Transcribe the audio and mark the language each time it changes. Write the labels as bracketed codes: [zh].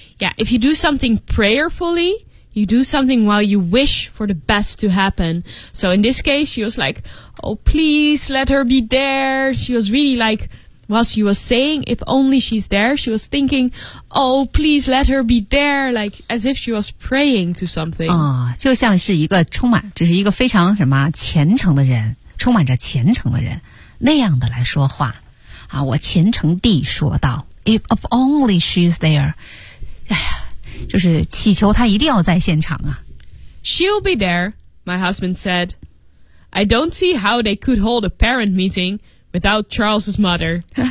[en] Yeah, if you do something prayerfully,You do something while you wish for the best to happen. So in this case, she was like, oh, please let her be there. She was really like, while she was saying, if only she's there, she was thinking, oh, please let her be there. Like, as if she was praying to something. [zh] 就像是一个充满，就是一个非常什么虔诚的人，充满着虔诚的人，那样的来说话。我虔诚地说道， [en] if only she's there. [zh] 就是祈求他一定要在现场啊。 [en] She'll be there, my husband said. I don't see how they could hold a parent meeting without Charles's mother.